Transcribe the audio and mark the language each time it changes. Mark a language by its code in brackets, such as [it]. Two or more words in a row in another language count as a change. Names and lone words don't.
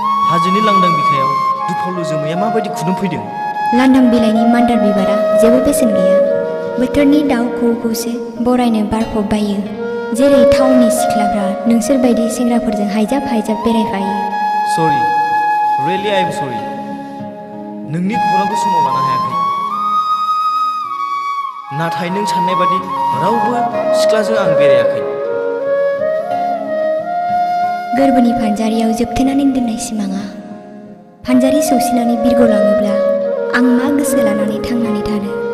[brx] हाजोनि लांदां बिखायाव दुफावलु जोमैया माबायदि खुदुमफैदों? लांदां बिलाइनि मान्दार बिबारा जेबो बेसेन गैया। बोथोरनि दाउ खौवौखौसो बरायनो बारफब बायो। जेरै टाउननि सिख्लाफ्रा नोंसोरबायदि सेंग्राफोरजों हायजाब हायजाब बेरायफायो। सरि, [en] really I am sorry। [brx] नोंनि खौरांखौ समाव लानो हायाखै। नाथाय नों साननाय बादि रावबो सिख्लाजों आं बेरायाखै। गोरबोनि फानजारियाव जोबथेनानै दोननाय सिमाङा फानजारि सौसिनानै बिरगलाङोब्ला आं मा गोसो लानानै थांनानै थानो?